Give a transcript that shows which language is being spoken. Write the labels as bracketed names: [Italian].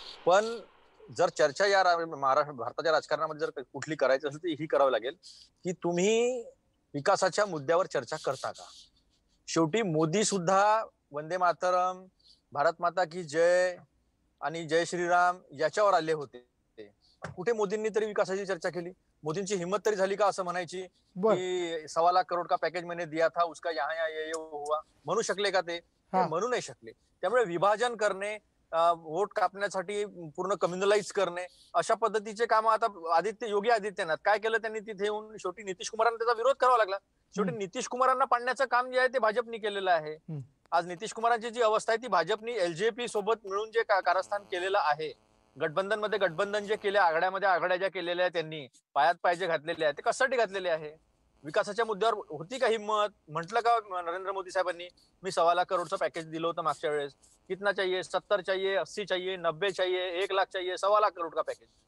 [Marathi] पण जर चर्चा या भारताच्या राजकारणामध्ये जर कुठली करायची असेल तर ही करावी लागेल की तुम्ही विकासाच्या मुद्द्यावर चर्चा करता का. शेवटी मोदी सुद्धा वंदे मातरम, भारत माता की जय आणि जय श्रीराम याच्यावर आले होते. कुठे मोदींनी तरी विकासाची चर्चा केली? मोदींची हिम्मत तरी झाली का असं म्हणायची की [Hindi] 1.25 लाख करोड का पॅकेज मैंने दिया था उसका यहाँ ये हुआ? [Marathi] म्हणू शकले का ते? म्हणू नाही शकले. त्यामुळे विभाजन करणे, वोट कापण्यासाठी पूर्ण कम्युनलाइज करणे, अशा पद्धतीचे काम आता योगी आदित्यनाथ काय केलं त्यांनी तिथे येऊन शेवटी नितीश कुमारांना त्याचा विरोध करावा लागला. शेवटी नितीश कुमारांना पाडण्याचं काम जे आहे ते भाजपनी केलेलं आहे. आज नितीश कुमारांची जी अवस्था आहे ती भाजपनी एलजेपी सोबत मिळून जे कारस्थान केलेलं आहे, गठबंधन जे केले, आघाड्या ज्या केलेल्या आहेत, त्यांनी पायात पायजे घातलेले आहेत, ते कशासाठी घातलेले आहे? विकासाच्या मुद्द्यावर होती का हिंमत? म्हटलं का नरेंद्र मोदी साहेबांनी मी 1.25 लाख करोडचं पॅकेज दिलं होतं मागच्या वेळेस? [Hindi] कितना चाहिए? 70 चाहिए, 80 चाहिए, 90 चाहिए, 1 लाख चाहिए, 1.25 लाख करोड का पॅकेज?